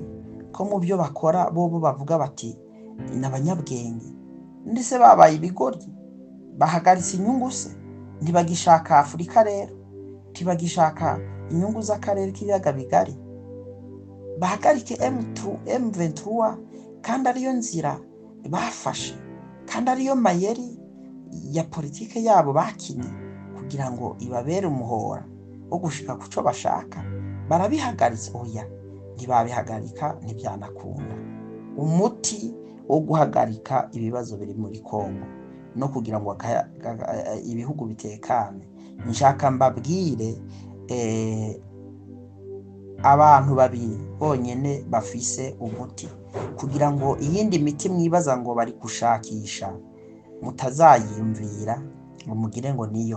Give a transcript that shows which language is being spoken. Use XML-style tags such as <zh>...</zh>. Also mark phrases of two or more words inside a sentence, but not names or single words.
<rn>Ko mu byo bakora bo bavuga bati n'abanyabwenge. Ndetse babaye ibigoryi, bahagaritse inyungu se? Ntibagishaka Afurika rero, ntibagishaka inyungu z'akarere k'ibiyaga bigari. Bahagarike M23, kandi ariyo nzira bafashe, kandi ariyo mayeri ya politike yabo bakinye kugira ngo ibabere umuhora wo gushika ku cyo bashaka. Barabihagaritse? Oya, ntibabihagarika, ntibyanakunda. Umuti wo guhagarika ibibazo biri muri Kongo no kugira ngo ibihugu bitekane, nshaka mbabwire abantu babiri bonyene bafise umuti, kugira ngo iyindi miti mwibaza ngo bari gushakisha mutazayimvira ngo mugire ngo niyo.</rn>